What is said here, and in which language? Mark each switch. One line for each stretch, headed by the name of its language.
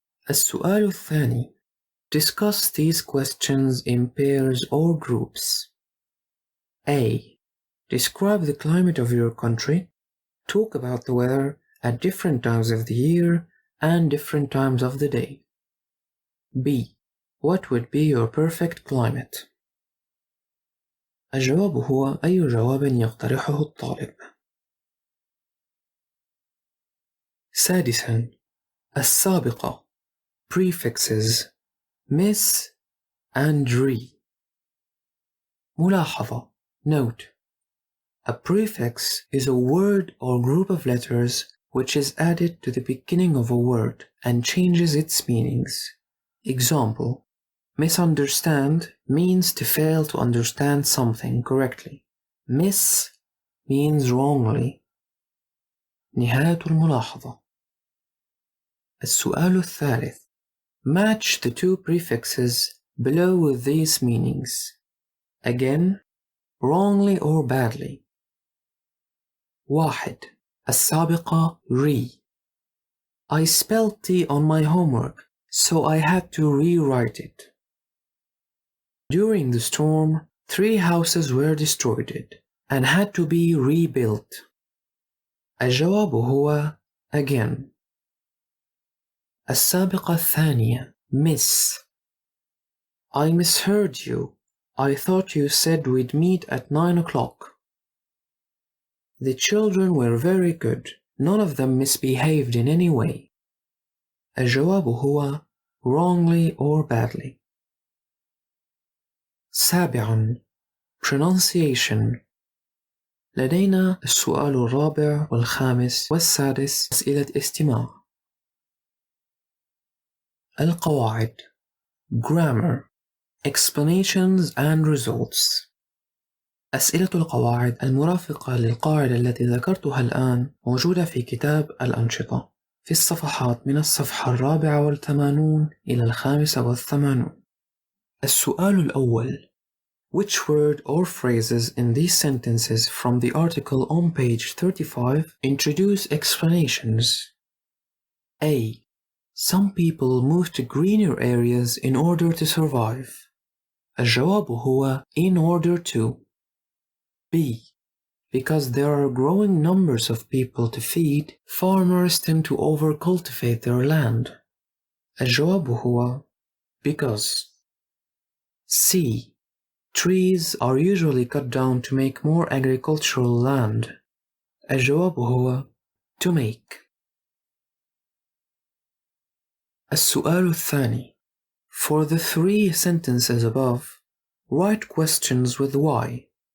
Arabic: السؤال الثاني.
English: Discuss these questions in pairs or groups. A. Describe the climate of your country. Talk about the weather at different times of the year and different times of the day. B. What would be your perfect climate?
Arabic: الجواب هو أي جواب يقترحه الطالب. سادساً.
English: السابقة prefixes miss and re. ملاحظة note. A prefix is a word or group of letters which is added to the beginning of a word and changes its meanings. Example: misunderstand means to fail to understand something correctly. Miss means wrongly.
Arabic: نهاية الملاحظة. السؤال الثالث.
English: Match the two prefixes below with these meanings. Again, wrongly or badly. 1.
Arabic: السابقة re.
English: I spelled T on my homework, so I had to rewrite it. During the storm, 3 houses were destroyed and had to be rebuilt.
Arabic: الجواب هو again. السابقة الثانية miss.
English: I misheard you. I thought you said we'd meet at 9 o'clock. The children were very good. None of them misbehaved in any way.
Arabic: الجواب هو
English: wrongly or badly.
Arabic: سابعاً pronunciation. لدينا السؤال الرابع والخامس والسادس أسئلة استماع.
English: القواعد grammar explanations and results.
Arabic: أسئلة القواعد المرافقة للقاعدة التي ذكرتها الآن موجودة في كتاب الأنشطة في الصفحات من الصفحة 84 إلى 85. السؤال الأول.
English: Which word or phrases in these sentences from the article on page 35 introduce explanations? A. Some people move to greener areas in order to survive.
Arabic: الجواب هو
English: in order to. B. Because there are growing numbers of people to feed, farmers tend to overcultivate their land.
Arabic: الجواب هو because.
English: C. Trees are usually cut down to make more agricultural land.
Arabic: الجواب هو
English: to make.
Arabic: السؤال الثاني.
English: For the 3 sentences above, write questions with why.